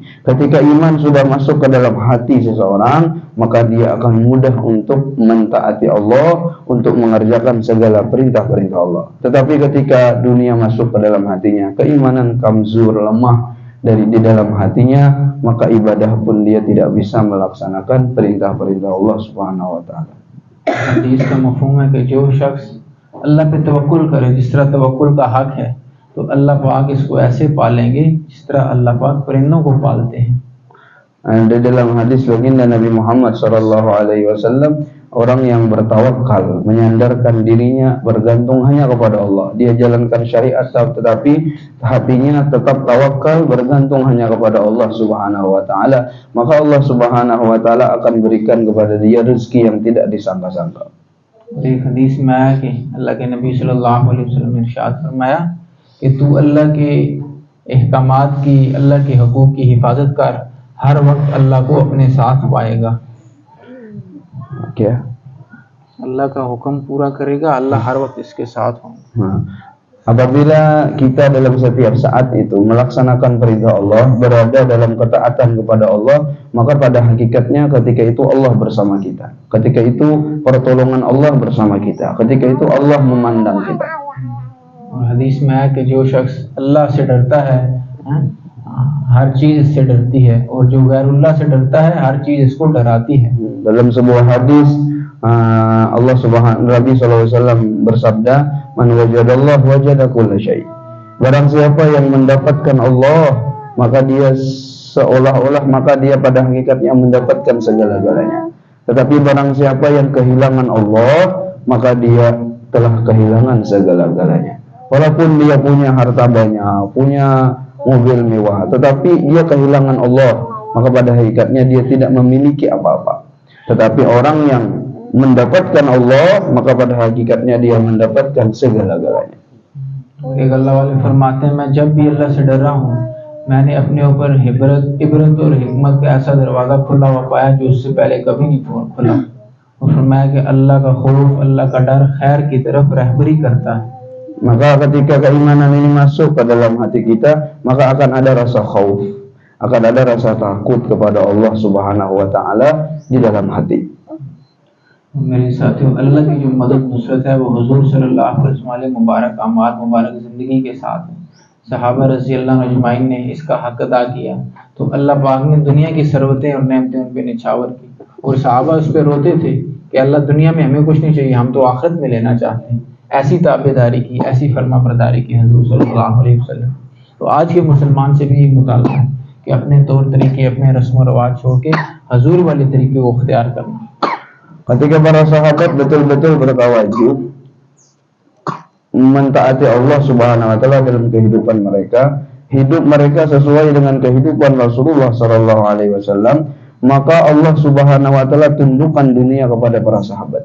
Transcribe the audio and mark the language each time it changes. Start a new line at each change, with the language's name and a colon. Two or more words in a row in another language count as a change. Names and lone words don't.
Indonesian: Ketika iman sudah masuk ke dalam hati seseorang, maka dia akan mudah untuk mentaati Allah, untuk mengerjakan segala perintah-perintah Allah. Tetapi ketika dunia masuk ke dalam hatinya, keimanan kamzur, lemah di dalam hatinya, maka ibadah pun dia tidak bisa melaksanakan perintah-perintah Allah
Arabic: سبحانه وتعالى.
Hindi: हदीस का मफ़हूम है कि जो शख्स अल्लाह पे तवक्कुल करे, जिस तरह तवक्कुल का हक है, तो अल्लाह पाक इसको ऐसे पालेंगे जिस तरह अल्लाह पाक परिंदों को पालते हैं।
Indonesian: Di dalam hadis baginda Nabi Muhammad SAW, orang yang bertawakal, menyandarkan dirinya, bergantung hanya kepada Allah. Dia jalankan syariat, tetapi hatinya tetap tawakal, bergantung hanya kepada Allah
Arabic: سبحانه وتعالى.
Indonesian: Maka Allah
Arabic: سبحانه وتعالى
Indonesian: akan berikan kepada dia rezeki yang tidak disangka-sangka.
Hindi: एक हदीस में आया कि अल्लाह के नबी
Arabic: صلى الله عليه وسلم
Hindi: ने इरशाद फरमाया कि तू अल्लाह के अहकामात की, अल्लाह के हुकूक की हिफाजत कर, हर वक्त अल्लाह को अपने साथ पाएगा। क्या? अल्लाह का हुक्म पूरा करेगा, अल्लाह हर वक्त इसके साथ होगा।
Indonesian: Apabila kita dalam setiap saat itu melaksanakan perintah Allah, berada dalam ketaatan kepada Allah, maka pada hakikatnya ketika itu Allah bersama kita. Ketika itu pertolongan Allah bersama kita. Ketika itu Allah memandang kita.
Hindi: और हदीस में है कि जो शख्स अल्लाह से डरता है, हर चीज इससे डरती है, और जो गैरुल्लाह से डरता है, हर चीज इसको डराती है।
Indonesian: Dalam sebuah hadis, Allah Subhanahu Nabi SAW bersabda,
Arabic: "من وجد الله وجد كل شيء."
Indonesian: Barang siapa yang mendapatkan Allah, maka dia seolah-olah, maka dia pada hakikatnya mendapatkan segala-galanya. Tetapi barang siapa yang kehilangan Allah, maka dia telah kehilangan segala-galanya. Walaupun dia punya harta banyak, punya mobil mewah, tetapi dia kehilangan Allah, maka pada hakikatnya dia tidak memiliki apa-apa. Tetapi orang yang mendapatkan Allah, maka pada hakikatnya dia mendapatkan segala-galanya.
Hindi: एक अल्लाह वाले फरमाते हैं, मैं जब भी अल्लाह से डर रहा हूँ, मैंने अपने ऊपर इबरत और हिकमत का ऐसा दरवाज़ा खुला हुआ पाया जो उससे पहले कभी नहीं खुला। और फरमाया कि अल्लाह का खौफ, अल्लाह का डर खैर की तरफ रहबरी करता है।
Indonesian: Maka ketika keimanan ini masuk ke dalam hati kita, maka akan ada rasa khauf, akan ada rasa takut kepada Allah
Arabic: سبحانه وتعالى
Indonesian: di dalam hati.
Hindi: मेरे साथियों, अल्लाह की जो मदद नुसरत है वो हुजूर
Arabic: صلى الله عليه وسلم
Hindi: वाले मुबारक अमाल, मुबारक ज़िंदगी के साथ है। सहाबा
Arabic: رضي الله أجمعين
Hindi: ने इसका हक अदा किया, तो अल्लाह पाक ने दुनिया की सरवतें और नेमतें उन पे निछावर की, और सहाबा उस पर रोते थे कि अल्लाह दुनिया में हमें कुछ नहीं चाहिए, हम तो आखिरत में लेना चाहते हैं। ऐसी ताबेदारी की, ऐसी फरमा बरदारी की हुजूर
Arabic: صلى الله عليه وسلم.
Hindi: तो आज के मुसलमान से भी ये मुतालबा है कि अपने तौर तरीके, अपने रस्म रवाज छोड़ के हजूर वाले तरीके को अख्तियार करना।
Indonesian: Ketika para sahabat betul-betul bertawajud, mentaati Allah
Arabic: سبحانه وتعالى
Indonesian: dalam kehidupan mereka, hidup mereka sesuai dengan kehidupan Rasulullah
Arabic: صلى الله عليه وسلم,
Indonesian: maka Allah Subhanahu wa taala tundukkan dunia kepada para sahabat.